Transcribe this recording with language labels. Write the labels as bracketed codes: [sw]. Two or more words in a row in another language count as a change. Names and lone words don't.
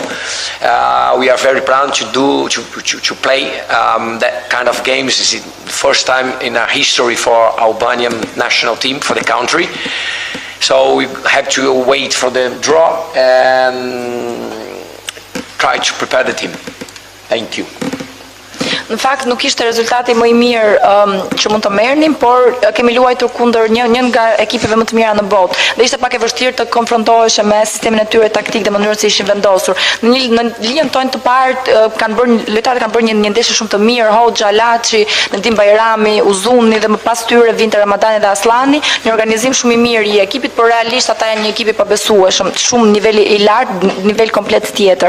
[en] We are very proud to play that kind of games. It's the first time in our history for Albanian national team, for the country. So we have to wait for the draw and try to prepare the team. Thank you. [sq] Në fakt nuk ishte rezultati më i mirë që mund të merrnim, por kemi luajtur kundër një nga ekipeve më të mira në botë. Dhe ishte pak e vështirë të konfrontohesh me sistemin e tyre taktik dhe mënyrën se ishin vendosur. Në linjën tonë të parë lojtarët kanë bërë një ndeshje shumë të mirë, Hoxha, Laçi, Nedim Bajrami, Uzuni dhe më pas tyre vinte Ramadani dhe Aslani, një organizim shumë i mirë i ekipit, por realisht ata janë një ekip i pabesueshëm, shumë niveli i lartë, nivel komplet tjetër.